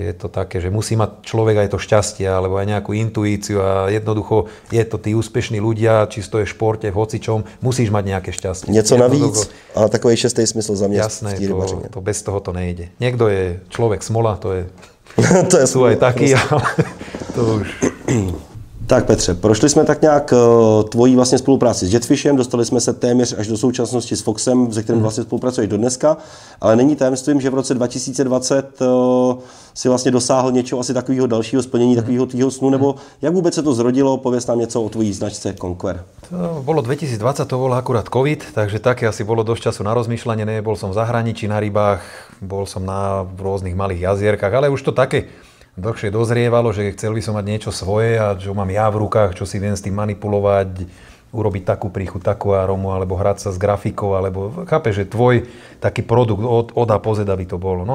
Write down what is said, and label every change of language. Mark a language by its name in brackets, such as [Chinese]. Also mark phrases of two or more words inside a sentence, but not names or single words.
[Slovak] Takže je to také, že musí mať človek aj to šťastie, alebo aj nejakú intuíciu a jednoducho je to tí úspešní ľudia, či to je v športe, v hocičom, musíš mať nejaké šťastie. [Czech] Něco navíc, ale takový šestý smysl za mňa. [Slovak] Jasné, to bez toho to nejde. Niekto je človek smola, to je sú aj takí, ale to už... [Czech] Tak Petře, prošli jsme tak nějak tvojí vlastně spolupráci s Jetfishem, dostali jsme se téměř až do současnosti s Foxem, se kterým vlastně spolupracuješ do dneska, ale není tajemstvím, že v roce 2020 si vlastně dosáhl něčeho asi takového dalšího splnění, takového tvýho snu, nebo jak vůbec se to zrodilo, pověz nám něco o tvojí značce Conquer. [Slovak] To bolo 2020, to bol akurát COVID, takže také asi bolo dosť času na rozmýšľanie, nebol som v zahraničí na rybách, bol som na rôznych malých jazierkách, ale už to také dlhšie dozrievalo, že chcel by som mať niečo svoje a čo mám ja v rukách, čo si viem s tým manipulovať, urobiť takú príchuť, takú arómu, alebo hrať sa s grafikou, alebo chápeš, že tvoj taký produkt od A po Z, aby to bolo.